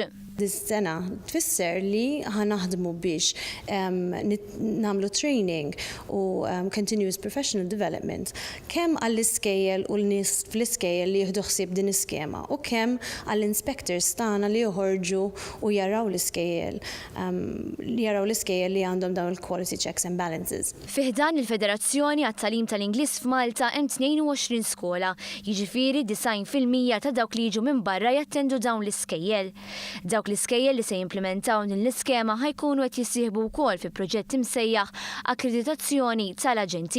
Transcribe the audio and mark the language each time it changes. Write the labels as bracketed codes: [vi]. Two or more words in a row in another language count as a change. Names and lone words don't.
[mt] Dis-sena tfisser li ħanaħdmu biex nagħmlu training u [en] continuous professional development [mt] kemm għall-iskejjel u l-nies fl-iskejjel li jieħdu ħsieb din iskema u kemm għall-inspectors tagħna li joħorġu u jaraw l-iskejjel li għandhom dawn il- [en] quality checks and balances. [mt] Fih dan il-Federazzjoni għat-Tagħlim tal-Ingliż f'Malta hemm 22 skola, jiġifieri 90% ta' dawk li jiġu minn barra jattendu dawn l-iskejjel. Dawk l-iskejjel li se jimplementaw din l-iskema ħajkunu qed jissieħbu wkoll fi proġett imsejjaħ akkreditazzjoni tal-aġenti.